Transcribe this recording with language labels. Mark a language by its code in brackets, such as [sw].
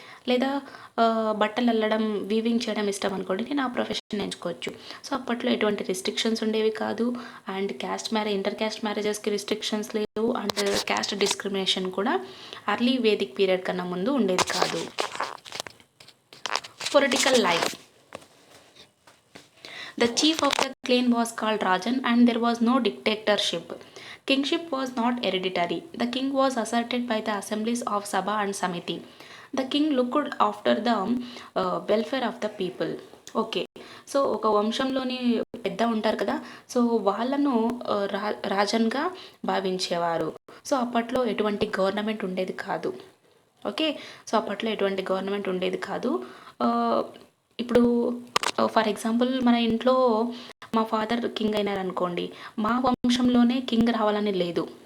[te] లేదా బట్టలు అల్లడం వీవింగ్ చేయడం ఇష్టం అనుకోండి, నేను ఆ ప్రొఫెషన్ ఎంచుకోవచ్చు. సో అప్పట్లో ఎటువంటి రిస్ట్రిక్షన్స్ ఉండేవి కాదు. అండ్ ఇంటర్ క్యాస్ట్ మ్యారేజెస్కి రిస్ట్రిక్షన్స్ లేవు. అండ్ క్యాస్ట్ డిస్క్రిమినేషన్ కూడా అర్లీ వేదిక్ పీరియడ్ కన్నా ముందు ఉండేది కాదు. [en] Political life. The chief of the clan was called Rajan and there was no dictatorship. Kingship was not hereditary. The king was asserted by the assemblies of Sabha and Samiti. The king looked after the welfare of the people. [te] Okay, so ఒక వంశంలోని పెద్ద ఉంటారు కదా, so వాళ్ళను రాజన్గా భావించేవారు. So అప్పట్లో ఎటువంటి government ఉండేది కాదు. ఓకే, సో అప్పట్లో ఎటువంటి గవర్నమెంట్ ఉండేది కాదు. ఇప్పుడు ఫర్ ఎగ్జాంపుల్ మన ఇంట్లో మా ఫాదర్ కింగ్ అయినారనుకోండి, మా వంశంలోనే కింగ్ రావాలని లేదు.